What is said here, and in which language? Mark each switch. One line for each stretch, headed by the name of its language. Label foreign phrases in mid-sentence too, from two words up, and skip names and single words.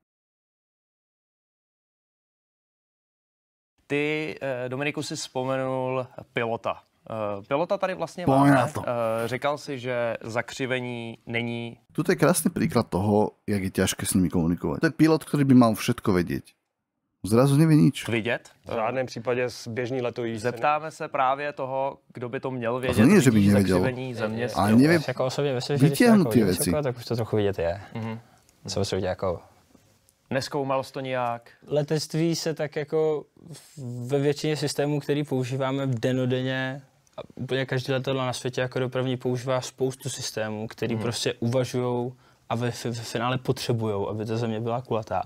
Czech: Ty, Dominiku, si vzpomenul pilota. Pilota tady vlastně máme. Říkal si, že zakřivení není...
Slovak: Tuto je krásny príklad toho, jak je ťažké s nimi komunikovať. To je pilot, ktorý by mal všetko vedieť. Zrazu nevie nič.
Czech: Vidět? V žádném případě běžný letový. Zeptáme se právě toho, kdo by to měl vědět.
Slovak: To nie, že by nevedel.
Czech: Země,
Slovak: ale nevie
Czech: jako osobně myslím, že
Slovak: vytiahnuť tie veci.
Czech: Tak už to trochu vidět je. Co osobně jako... Neskoumal jsi to nějak? Letectví se tak jako ve většině systémů, který používáme dennodenně, a úplně každý letadlo na světě jako dopravní používá spoustu systémů, který prostě uvažujou a ve finále potřebujou, aby ta země byla kulatá.